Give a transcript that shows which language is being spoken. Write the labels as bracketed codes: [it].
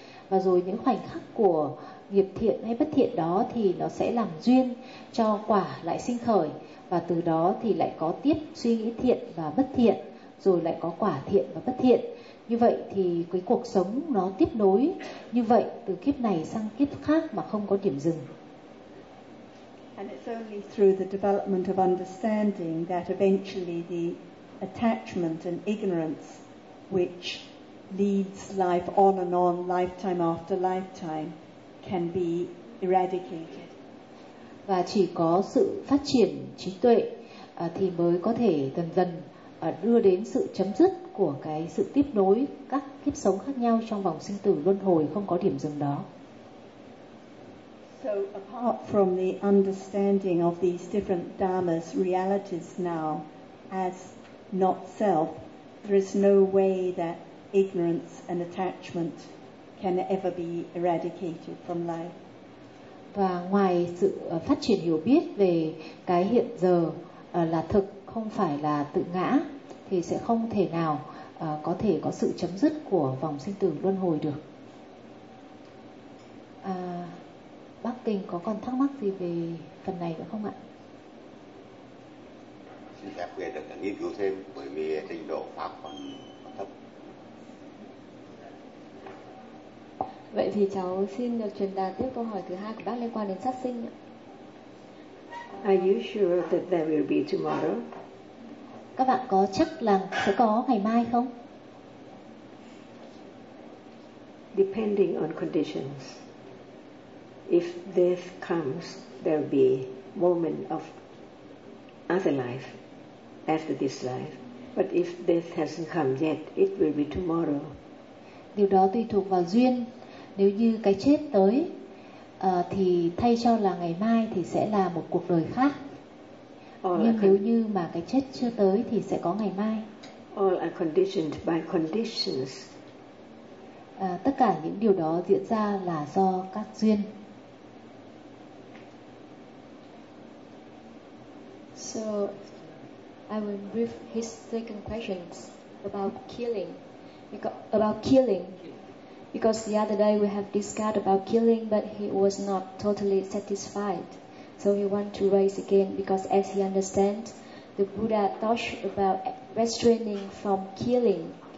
[vi] Và rồi những khoảnh khắc của nghiệp thiện hay bất thiện đó thì nó sẽ làm duyên cho quả lại sinh khởi, và từ đó thì lại có tiếp suy nghĩ thiện và bất thiện, rồi lại có quả thiện và bất thiện. Như vậy thì cái cuộc sống nó tiếp nối như vậy từ kiếp này sang kiếp khác mà không có điểm dừng. [en] And it's only through the development of understanding that eventually the attachment and ignorance which leads life on and on, lifetime after lifetime, can be eradicated. [vi] Và chỉ có sự phát triển trí tuệ thì mới có thể dần dần đưa đến sự chấm dứt của cái sự tiếp nối các kiếp sống khác nhau trong vòng sinh tử luân hồi không có điểm dừng đó. [en] So apart from the understanding of these different dharmas realities now as not self, there is no way that ignorance and attachment can ever be eradicated from life. [vi] Và ngoài sự phát triển hiểu biết về cái hiện giờ là thực không phải là tự ngã thì sẽ không thể nào có thể có sự chấm dứt của vòng sinh tử luân hồi được. Bác Kinh có còn thắc mắc gì về phần này nữa không ạ? Xin phép về được nghiên cứu thêm bởi vì trình độ pháp còn thấp. Vậy thì cháu xin được truyền đạt tiếp câu hỏi thứ hai của bác liên quan đến sát sinh. [en] Are you sure that there will be tomorrow? [vi] Các bạn có chắc là sẽ có ngày mai không? [en] Depending on conditions. If death comes, there'll be moment of other life after this life. But if death hasn't come yet, it will be tomorrow. [vi] Điều đó tùy thuộc vào duyên. Nếu như cái chết tới thì thay cho là ngày mai thì sẽ là một cuộc đời khác. Nhưng nếu như mà cái chết chưa tới thì sẽ có ngày mai. [en] All are conditioned by conditions. [vi] Tất cả những điều đó diễn ra là do các duyên. [en] So I will brief his second questions about killing. Because the other day we have discussed about killing, but he was not totally satisfied. So he want to raise again, because as he understands, the Buddha talked about restraining from killing.